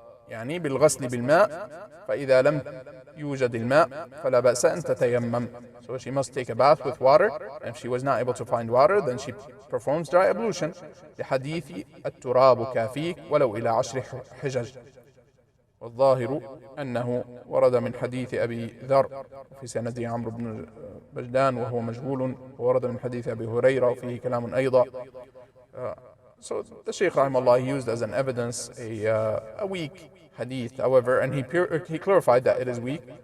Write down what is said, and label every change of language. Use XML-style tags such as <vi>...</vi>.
<ar>بالغسل بالماء فإذا لم يوجد الماء فلا بأس أن تتيمم.</ar> <en>So she must take a bath with water, and if she was not able to find water, then she performs dry ablution.</en> <ar>لحديث التراب كافيك ولو إلى 10 حجج. والظاهر أنه ورد من حديث أبي ذر في سنده عمرو بن بجدان وهو مجهول، وورد من حديث أبي هريرة وفيه كلام أيضا.</ar> <en>So the Shaykh rahimahullah, he used as an evidence a weak hadith, however, and he clarified that it is weak.</en>